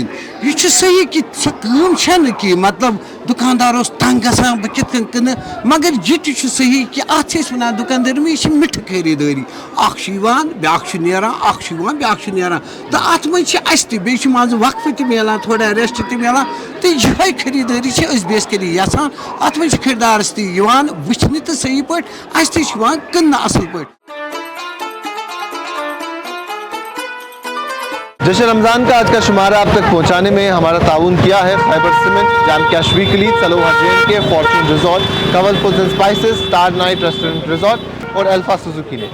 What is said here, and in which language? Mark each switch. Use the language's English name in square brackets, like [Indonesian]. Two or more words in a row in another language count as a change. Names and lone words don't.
[Kashmiri] یہِ چھُ صحیح کہِ سۄ کٲم چھَنہٕ کہِ مطلب دُکاندار اوس تنگ گژھان بہٕ کِتھ کٔنۍ کٕنہٕ، مگر یہِ تہِ چھُ صحیح کہِ اَتھ چھِ أسۍ وَنان دُکاندٲری یہِ چھِ مِٹھٕ خٔریٖدٲری. اکھ چھُ یِوان بیٛاکھ چھُ نیران، اکھ چھُ یِوان بیٛاکھ چھُ نیران تہٕ اَتھ منٛز چھِ اَسہِ تہِ بیٚیہِ چھُ منٛزٕ وقفہٕ تہِ میلان تھوڑا ریسٹ تہِ میلان تہٕ یِہوٚے خٔریٖدٲری چھِ أسۍ بیسکلی یَژھان. اَتھ منٛز چھِ خٔریٖدارَس تہِ یِوان وٕچھنہِ تہٕ صحیح پٲٹھۍ اَسہِ تہِ چھِ یِوان کٕننہٕ اَصٕل پٲٹھۍ. [Urdu] جشن رمضان کا آج کا شمارہ آپ تک پہنچانے میں ہمارا تعاون کیا ہے فائبر سیمنٹ، جام کیا شویکلی، سلوہا جین کے، فارچون ریزورٹ، کول فوڈز اینڈ اسپائسز، اسٹار نائٹ ریسٹورنٹ ریزورٹ اور الفا سوزوکی نے.